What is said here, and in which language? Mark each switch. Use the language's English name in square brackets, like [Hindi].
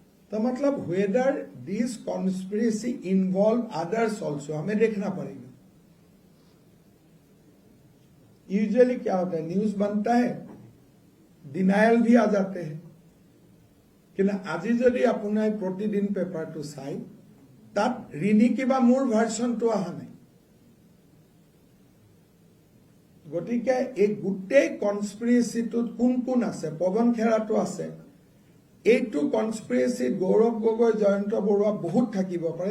[Hindi] तो मतलब [English] whether this conspiracy involve others also [Hindi] हमें देखना पड़ेगा यूजुअली क्या होता है न्यूज बनता है डिनायल भी आ जाते हैं कि ना [Assamese] আজি যদি আপোনাৰ প্ৰতিদিন পেপাৰটো চাই তাত ৰিনি কিবা মোৰ ভাৰ্চনটো অহা নাই গতিকে এই গোটেই কনস্পিৰেচিটোত কোন কোন আছে? পৱন খেৰাটো আছে। এইটো কনস্পিৰেচিত গৌৰৱ গগৈ, জয়ন্ত বৰুৱা বহুত থাকিব পাৰে।